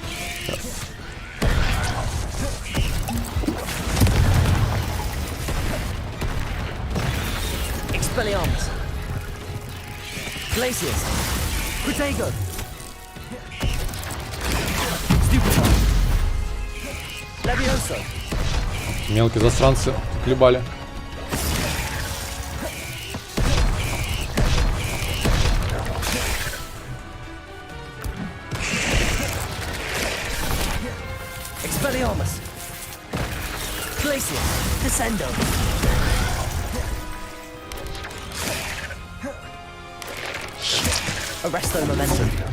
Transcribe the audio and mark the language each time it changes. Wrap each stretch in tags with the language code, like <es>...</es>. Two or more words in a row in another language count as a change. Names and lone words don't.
<la>Expelliarmus! Glacius! Protego! Stupefy! Levioso!</la> <ru>Мелкие засранцы хлебали.</ru> <la>Expelliarmus! Glacius! Descendo! Arresto momentum!</la>